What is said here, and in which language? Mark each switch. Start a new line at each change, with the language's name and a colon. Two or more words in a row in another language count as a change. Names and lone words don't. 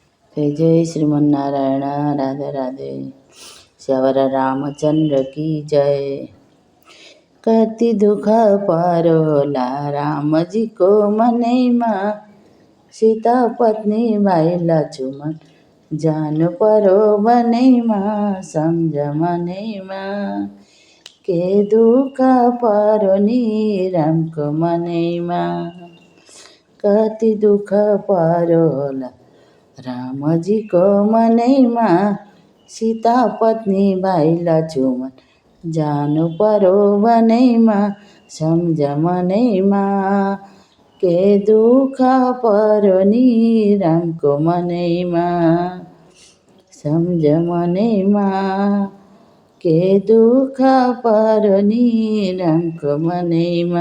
Hindi: जय जय श्रीमन्नारायण। राधे राधे। श्यावर रामचंद्र की जय।
Nepali: कति दुख परोला राम जी को मनैमा, सीता पत्नी भाइ लक्ष्मण जानु परो बनैमा, सम्झ मनैमा के दुख परो नि रामको मनैमा। कति दुख परोला रामजीको मनैमा, सीता पत्नी भाइ लक्ष्मण जानु परो बनैमा, सम्झ मनैमा के दुख परो नि रामको मनैमा, सम्झ मनैमा के दुख परो नि रामको मनैमा।